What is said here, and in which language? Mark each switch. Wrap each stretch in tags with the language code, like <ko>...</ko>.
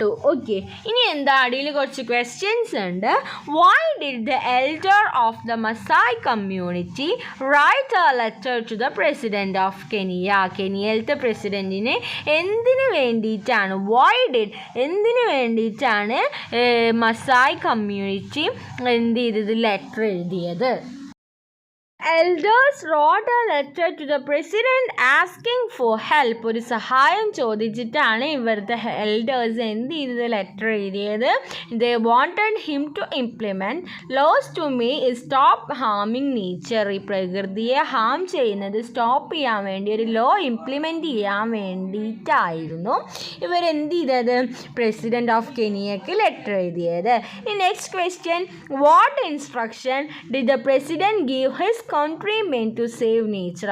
<en>okay,</en> <ml>ഇനി എന്താ, അടിയിൽ കുറച്ച് ക്വസ്റ്റ്യൻസ് ഉണ്ട്.</ml> <en>Why did the elder of the Maasai community write a letter to the president of Kenya?</en> <ml>കെനിയയിലത്തെ പ്രസിഡന്റിന് എന്തിനു വേണ്ടിയിട്ടാണ്, എന്തിനു വേണ്ടിയിട്ടാണ് മസായ് കമ്മ്യൂണിറ്റി എന്ത് ചെയ്തത്, ലെറ്റർ എഴുതിയത്?</ml> <en>Elders wrote a letter to the president asking for help.</en> <ml>ഒരു സഹായം ചോദിച്ചിട്ടാണ് ഇവരുടെ എൽഡേഴ്സ് എന്ത് ചെയ്തത്, ലെറ്റർ എഴുതിയത്.</ml> <en>They wanted him to implement laws to make stop harming nature.</en> <ml>ഈ പ്രകൃതിയെ ഹാം ചെയ്യുന്നത് സ്റ്റോപ്പ് ചെയ്യാൻ വേണ്ടി ഒരു ലോ ഇംപ്ലിമെൻറ്റ് ചെയ്യാൻ വേണ്ടിയിട്ടായിരുന്നു ഇവരെന്ത് ചെയ്തത്, പ്രസിഡന്റ് ഓഫ് കെനിയക്ക് ലെറ്റർ എഴുതിയത്.</ml> <en>Next question, what instruction did the president give his countrymen to save nature?</en>